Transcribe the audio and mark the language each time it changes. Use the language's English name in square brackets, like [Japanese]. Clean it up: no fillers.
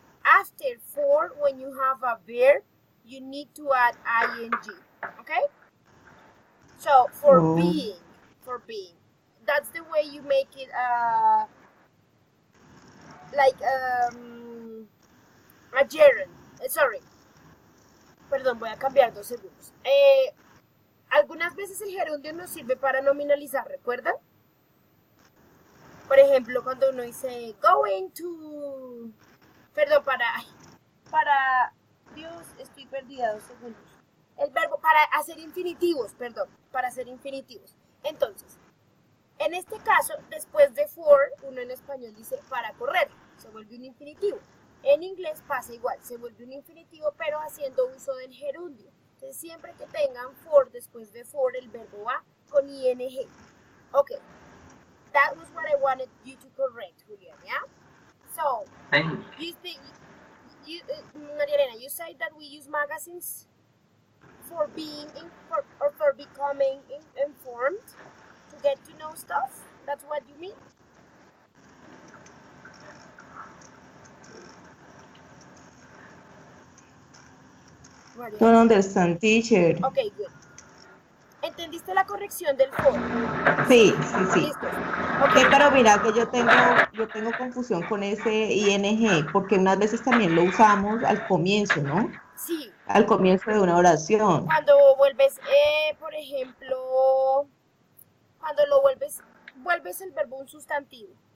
[English] After for, when you have a verb, you need to add ing, okay? So, for Oh. being. That's the way you make it, like, a gerund. Sorry. [Spanish] Perdón, voy a cambiar 2 segundos. Algunas veces el gerundio nos sirve para nominalizar, ¿recuerdan? Por ejemplo, cuando uno dice going to... Perdón, para... Dios, estoy perdida, 2 segundos. El verbo para hacer infinitivos, perdón, para hacer infinitivos. Entonces, en este caso, después de for, uno en español dice para correr, se vuelve un infinitivo. En inglés pasa igual, se vuelve un infinitivo, pero haciendo uso del gerundio. Entonces, siempre que tengan for, después de for, el verbo va con ing. [English] Ok, that was what I wanted you to correct, Julián, yeah? So, you think, Maria Elena, you say that we use magazines for being, for becoming informed, to get to know stuff? That's what you mean? Don't understand, teacher. Ok, good. [Spanish] ¿Entendiste la corrección del for? Sí. Listo. Okay, pero mira que yo tengo confusión con ese ing, porque unas veces también lo usamos al comienzo, ¿no? Sí. Al comienzo de una oración. Cuando vuelves, por ejemplo, cuando lo vuelves el verbo un sustantivo.